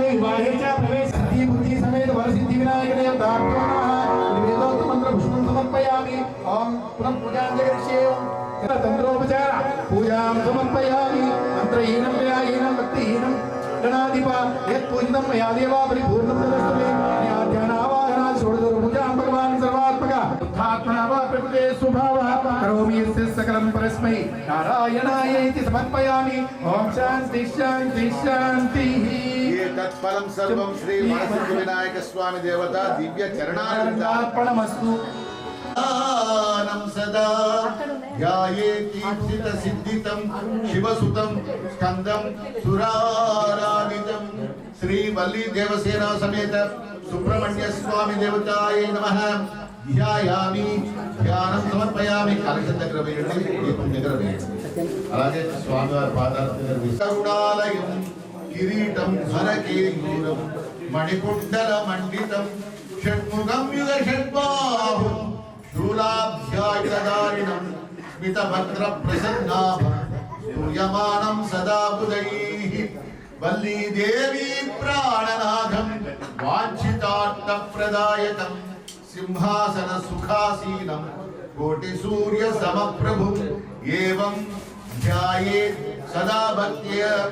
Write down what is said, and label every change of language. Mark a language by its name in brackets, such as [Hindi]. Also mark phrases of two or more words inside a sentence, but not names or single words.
[Sanskrit] विवाहे च प्रवेश सिद्धि बुद्धि समेत वरसिद्धि विनायक देवताभ्यो नमः निवेदोक्त मंत्र पुष्पं समर्पयामि ओम पुनः पूजां करिष्ये तंत्रोपचार पूजां समर्पयामि मंत्रहीनं व्याहीनं भक्तिहीनं गणाधिपा यत्पूजितं मया देवा परिपूर्णं तदस्तु मे ध्यानावाहनात् षोडशपूजां भगवान् सर्वात्मकः बुद्धात्मना वा प्रकृते स्वभावः करोमि यस्य सकलं परस्मै नारायणाय इति समर्पयामि ओम शान्ति शान्ति शान्तिः ये तत्फलं सर्वं श्री वरसिद्धि विनायक स्वामी देवता दिव्य चरणार्पणमस्तु నం సదా ధ్యాయేతీప్సిత సిద్ధితం శివసుతం స్కందం సురారాధితం శ్రీ వల్లి దేవసేన సమేత సుబ్రహ్మణ్య స్వామి దేవతాయ నమః ధ్యాయామి ధ్యానం సమర్పయామి [Telugu] కలశం దగ్గర వేయండి దీపం దగ్గర వేయండి అలాగే స్వామివారి పాదాల దగ్గర [Sanskrit] కరుణాలయం కిరీటం హరకేయూరం మణికుండల మండితం షణ్ముఖం యుగ షణ్బాహుం शूलाभ्यायुधारिणं स्मितभद्रप्रसन्नाभं स्तूयमानं सदा बुधैः वल्ली देवी प्राणनाथं वाञ्छितार्थप्रदायकं सिंहासन सुखासीनं कोटिसूर्यसमप्रभुं एवं ध्यायेत् सदा भक्त्या